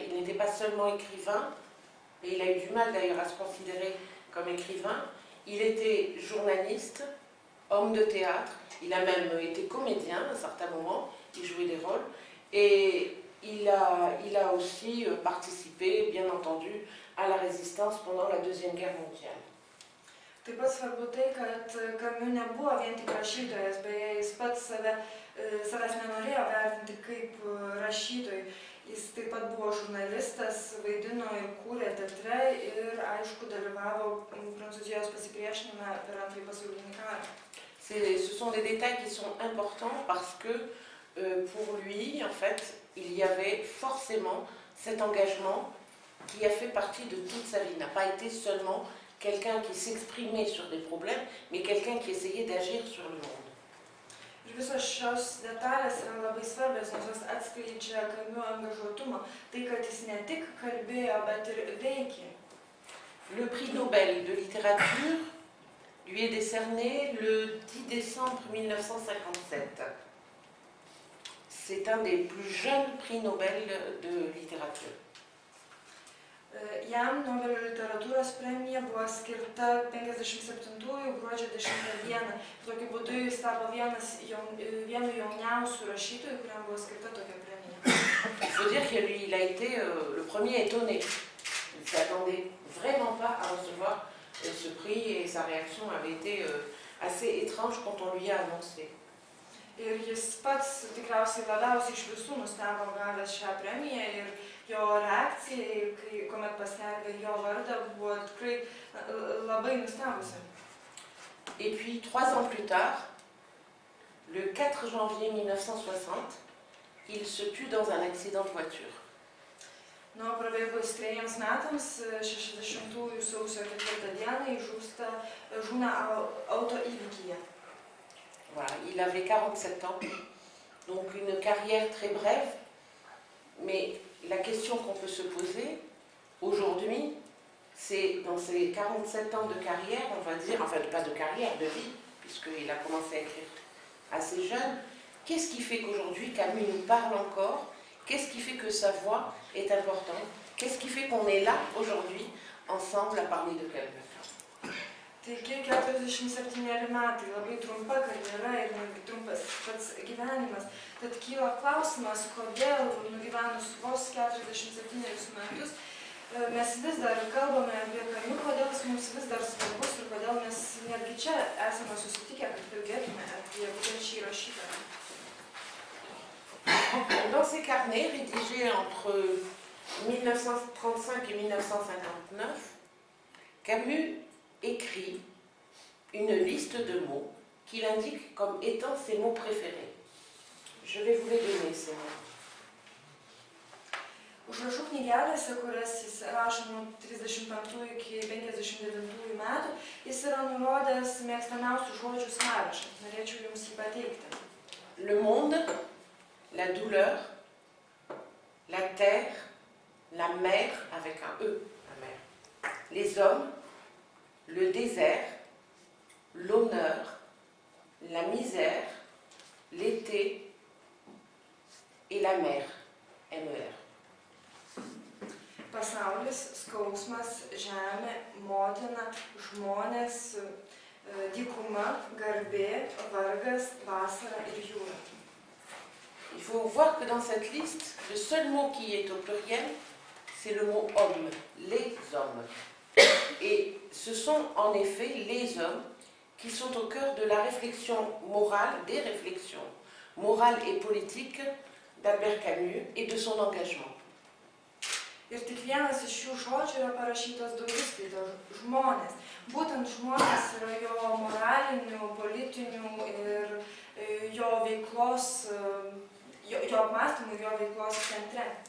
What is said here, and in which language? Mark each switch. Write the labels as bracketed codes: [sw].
[fr] Il n'était pas seulement écrivain, et il a eu du mal d'ailleurs à se considérer comme écrivain. Il était journaliste, homme de théâtre, il a même été comédien à un certain moment, il jouait des rôles, et il a aussi participé, bien entendu, à la résistance pendant la Deuxième Guerre mondiale. [lt] Taip pat svarbu tai, kad Camus nebuvo vien tik rašytojas, beje, jis pats savęs nenorėjo vertinti kaip rašytojų. Jis taip pat buvo žurnalistas, vaidino ir kūrė teatre ir, aišku, dalyvavo Prancūzijos pasipriešinime per Antrąjį pasaulinį karą. [fr] Ce sont des détails qui sont importants parce que pour lui, en fait, il y avait forcément cet engagement qui a fait partie de toute sa vie. Il n'a pas été seulement quelqu'un qui s'exprimait sur des problèmes, mais quelqu'un qui essayait d'agir sur le monde. [lt] Ir visos šios detalės yra labai svarbios, nes jos atskleidžia Camus angažuotumą. Tai, kad jis ne tik kalbėjo, bet ir veikė. [fr] Le prix Nobel de littérature lui est décerné le 10 décembre 1957. C'est un des plus jeunes prix Nobel de littérature. [lt] Jam Nobelio literatūros premija buvo skirta 57-ųjų gruodžio 10 dieną. Tokiu būdu jis tapo vienu jauniausių rašytojų, kuriam buvo skirta tokia premija. [fr] Il faut dire qu'il a été le premier étonné. Il ne s'attendait vraiment pas à recevoir ce prix et sa réaction avait été assez étrange quand on lui a annoncé. [lt] Ir jis pats tikriausiai labiausiai iš visų nustebo gavęs šią premiją ir jo reakcija, kuomet paskelbė jo vardą, buvo tikrai labai nustebusi. [fr] Et puis 3 ans plus tard, le 4 janvier 1960, il se tue dans un accident de voiture. [lt] Nuo prabėgus 3 metams, 60-ųjų sausio 4 dieną, žūna autoįvykyje. [fr] Voilà, il avait 47 ans, donc une carrière très brève, mais la question qu'on peut se poser aujourd'hui, c'est dans ces 47 ans de carrière, on va dire, enfin pas de carrière, de vie, puisqu'il a commencé à écrire assez jeune, qu'est-ce qui fait qu'aujourd'hui Camus nous parle encore? Qu'est-ce qui fait que sa voix est importante? Qu'est-ce qui fait qu'on est là aujourd'hui, ensemble, à parler de Camus? [lt] Taigi 47 metai, labai trumpa karjera ir trumpas pats gyvenimas. Tad kyla klausimas, kodėl nugyvenus vos 47 metus mes vis dar kalbame apie Camus, kodėl jis mums vis dar svarbus ir kodėl mes netgi čia esame susitikę, kad kalbėtume apie būtent šį rašytoją. [fr] Dans ses carnets rédigés entre 1935 et 1959, Camus écrit une liste de mots qu'il indique comme étant ses mots préférés. Je vais vous les donner, ces mots. [lt] Užrašų knygelėse, kurias jis rašo nuo 35 iki 59 metų, jis yra nurodęs mėgstamiausių žodžių sąrašą. Norėčiau jums jį pateikti. [fr] Le monde, la douleur, la terre, la mer, avec un E, la mer, les hommes, le désert, l'honneur, la misère, l'été et la mer, MER. [lt] Pasaulis, skausmas, žemė, motina, žmonės, dykuma, garbė, vargas, vasara ir jūra. [fr] Il faut voir que dans cette liste, le seul mot qui est au pluriel, c'est le mot homme, les hommes. Et ce sont en effet les hommes qui sont au cœur de la réflexion morale, des réflexions morales et politiques d'Albert Camus et de son engagement. [lt] Ir tik vienas iš šių žodžių yra parašytas daugiskaita žmonės. Būtent žmonės yra jo moralinių, politinių ir jo veiklos, jo apmąstymų, jo veiklos centre.